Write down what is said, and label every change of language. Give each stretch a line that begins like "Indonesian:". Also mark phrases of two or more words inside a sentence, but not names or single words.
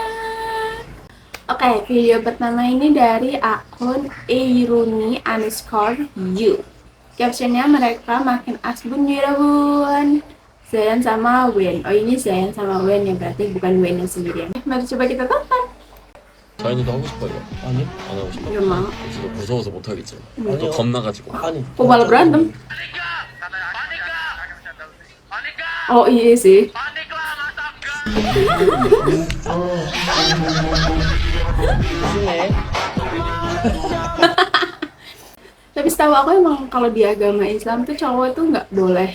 Indonesian: Oke, video pertama ini dari akun eiruni_you. Captionnya, mereka makin asbun ya bun. Zayan sama Wen. Oh, ini Zayan sama Wen ya, berarti bukan Wen yang sendirian. Mari coba kita tonton.
Korean: 자연이도 하고 싶어요? 아니? 안 하고 싶어?
Indonesian: Gimana?
Korean: 지금 무서워서 못 하겠죠. 아니요. 또 겁나가지고. 아니.
Indonesian: Kok malah berantem? Oh iya sih.
Korean: 조심해.
Indonesian: Tapi setahu aku emang kalau di agama Islam tuh cowok tuh nggak boleh.